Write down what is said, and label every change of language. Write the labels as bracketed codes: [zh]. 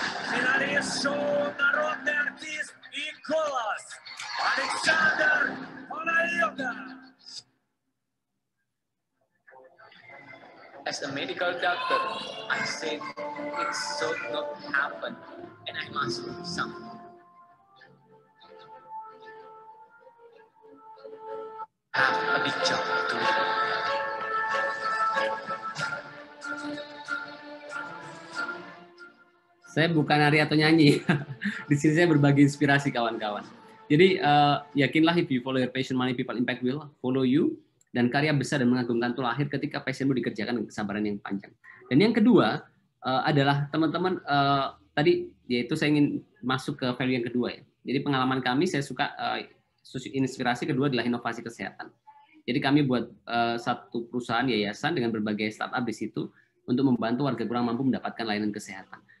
[ru] Финалист шоу «Народный артист» и голос Александр Панайотов. [en] As a medical doctor, I said it should not happen, and I must do something. I have a big job to do. [id] Saya bukan nari atau nyanyi. Di sini saya berbagi inspirasi, kawan-kawan. Jadi yakinlah, [en] if you follow your passion, money, people, impact will follow you. [id] Dan karya besar dan mengagumkan itu lahir ketika passionmu dikerjakan dengan kesabaran yang panjang. Dan yang kedua adalah teman-teman tadi, yaitu saya ingin masuk ke value yang kedua ya. Jadi pengalaman kami, saya suka inspirasi kedua adalah inovasi kesehatan. Jadi kami buat satu perusahaan yayasan dengan berbagai startup di situ untuk membantu warga kurang mampu mendapatkan layanan kesehatan.